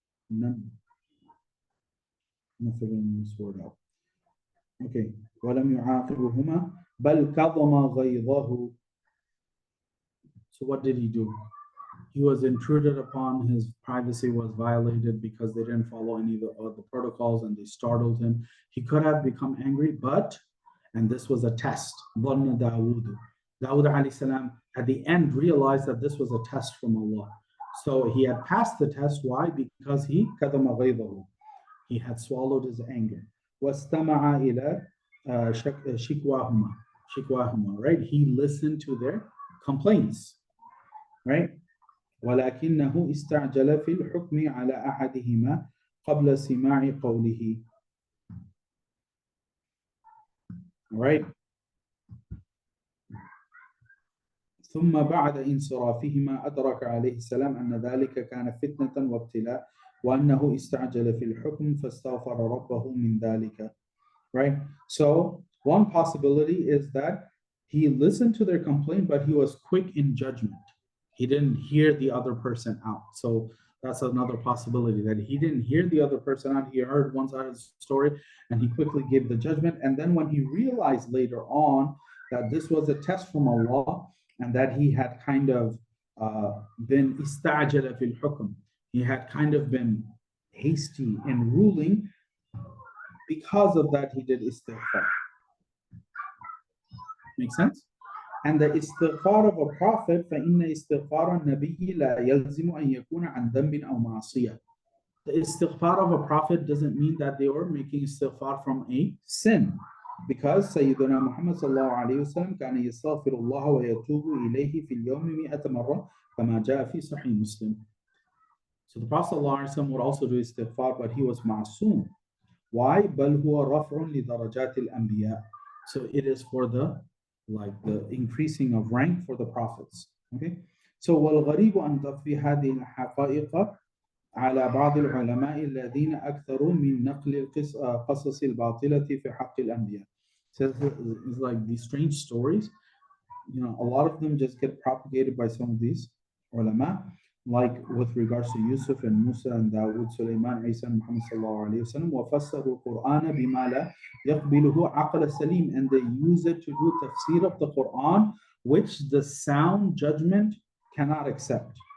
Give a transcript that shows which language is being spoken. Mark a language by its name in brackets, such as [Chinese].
[English] I'm not figuring this word out. Okay. [Arabic] ولم يعاقبهما بل كظم غيظه. [English] So what did he do? He was intruded upon, his privacy was violated because they didn't follow any of the protocols and they startled him. He could have become angry, but, and this was a test, [Arabic] ظَنَّ دَاوُودُ. [English] Dawood alayhi salam at the end realized that this was a test from Allah. So he had passed the test. Why? Because he [Arabic] كَذَمَ غَيْظَهُ. [English] He had swallowed his anger. [Arabic] وَاسْتَمَعَ إِلَى شِكْوَاهُمَا, right? [English] He listened to their complaints, right? [Arabic] وَلَكِنَّهُ اسْتَعْجَلَ فِي الْحُكْمِ عَلَى أَحَدِهِمَا قَبْلَ سِمَاعِ قَوْلِهِ. [English] Right? [Arabic] ثم بعد انصرافهما أدرك عليه السلام أن ذلك كان فتنة وابتلاء وأنه استعجل في الحكم فاستغفر ربه من ذلك. Right? So [English] One possibility is that he listened to their complaint, but he was quick in judgment. He didn't hear the other person out. So that's another possibility, that he didn't hear the other person out. He heard one side of the story and he quickly gave the judgment. And then when he realized later on that this was a test from Allah and that he had kind of been istajala fil hukm, he had kind of been hasty in ruling, because of that he did istighfar. Make sense? And the istighfar of a prophet, [Arabic] فَإِنَّ إِسْتِغْفَارَ النَّبِيِّ لَا يَلْزِمُ أَن يَكُونَ عَنْ ذَنْبٍ أَوْ مَعْصِيَةٍ. [English] The istighfar of a prophet doesn't mean that they were making istighfar from a sin, because Sayyidina Muhammad sallallahu alayhi wa sallam [Arabic] كان يستغفر الله ويتوب إليه في اليوم 100 مرة كما جاء في صحيح مسلم. [English] So the Prophet sallallahu alayhi wa sallam would also do istighfar, but he was ma'soom. Why? [Arabic] بل هو رفع لدرجات الأنبياء. [English] So it is for the increasing of rank for the prophets. Okay. [Arabic] So والغريب أن تضفي هذه الحقائق على بعض العلماء الذين أكثروا من نقل القصص الباطلة في حق الأنبياء. [English] So it's like these strange stories, you know, a lot of them just get propagated by some of these ulama, like with regards to Yusuf and Musa and Dawood, Sulaiman, Isa and Muhammad sallallahu alayhi wa sallam, [Arabic] وَفَسَّرُوا الْقُرْآنَ بِمَا لَا يَقْبِلُهُ عَقْلَ سَلِيمٍ, [English] and they use it to do tafsir of the Quran, which the sound judgment cannot accept.